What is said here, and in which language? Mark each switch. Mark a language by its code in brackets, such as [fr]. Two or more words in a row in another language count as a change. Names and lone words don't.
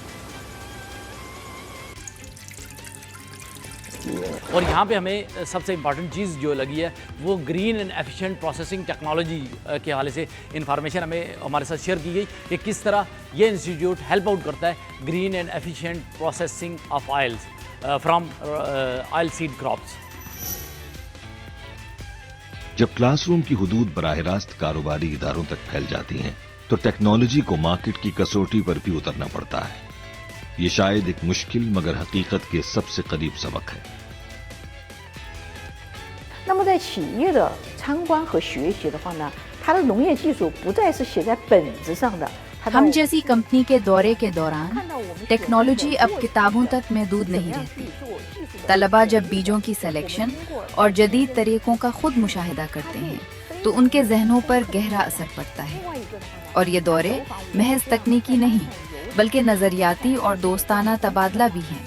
[ur] اور یہاں پہ ہمیں سب سے امپورٹنٹ چیز جو لگی ہے وہ [en] green and efficient processing technology [ur] کے حوالے سے انفارمیشن ہمیں ہمارے ساتھ شیئر کی گئی کہ کس طرح یہ [en] institute help out [ur] کرتا ہے [en] green and efficient processing of oils from oil seed crops. [ur] جب کلاس روم کی حدود براہ راست کاروباری اداروں تک پھیل جاتی ہیں تو ٹیکنالوجی کو مارکیٹ کی کسوٹی پر بھی اترنا پڑتا ہے. یہ شاید ایک مشکل مگر حقیقت کے سب سے قریب سبق ہے. [zh] 那么在企业的参观和学习的话呢，它的农业技术不再是写在本子上的。 [ur] ہم جیسی کمپنی کے دورے کے دوران ٹیکنالوجی اب کتابوں تک محدود نہیں رہتی. طلبہ جب بیجوں کی سلیکشن اور جدید طریقوں کا خود مشاہدہ کرتے ہیں تو ان کے ذہنوں پر گہرا اثر پڑتا ہے. اور یہ دورے محض تکنیکی نہیں بلکہ نظریاتی اور دوستانہ تبادلہ بھی ہیں.